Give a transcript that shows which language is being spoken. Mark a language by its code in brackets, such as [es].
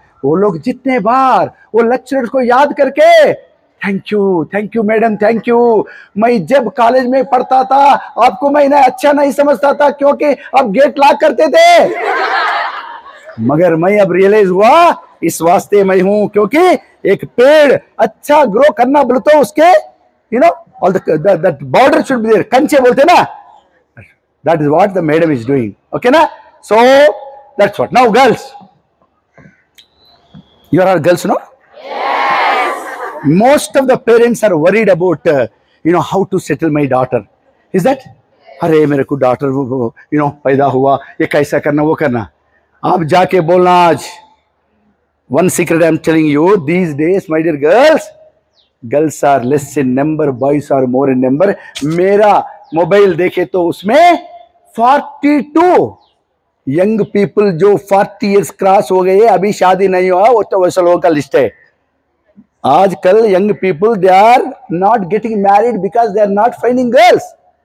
[hi] वो लोग जितने बार वो लेक्चरर्स को याद करके thank you madam, thank you, मैं जब कॉलेज में पढ़ता था आपको मैं अच्छा नहीं समझता था क्योंकि आप गेट लॉक करते थे, मगर मैं अब रियलाइज हुआ इस वास्ते मैं हूं, क्योंकि एक पेड़ अच्छा ग्रो करना बोले तो उसके [en] all that border should be there, [hi] कंचे बोलते ना, [en] that is what the madam is doing, [hi] okay ना। [en] So that's what. Now girls, you are all girls, no? Yes. Most of the parents are worried about how to settle my daughter. Is that? [hi] अरे मेरे को daughter पैदा हुआ, ये कैसा करना वो करना। आप जाके बोलना आज, [en] one secret I am telling you, these days my dear girls are less in number, boys are more in number. [hi] मेरा मोबाइल देखे तो उसमें 42 यंग पीपल जो 40 इयर्स क्रॉस हो गए, अभी शादी नहीं हुआ, वो तो वैसे लोगों का लिस्ट है। [en] आजकल young people they are not getting married because they are not finding girls.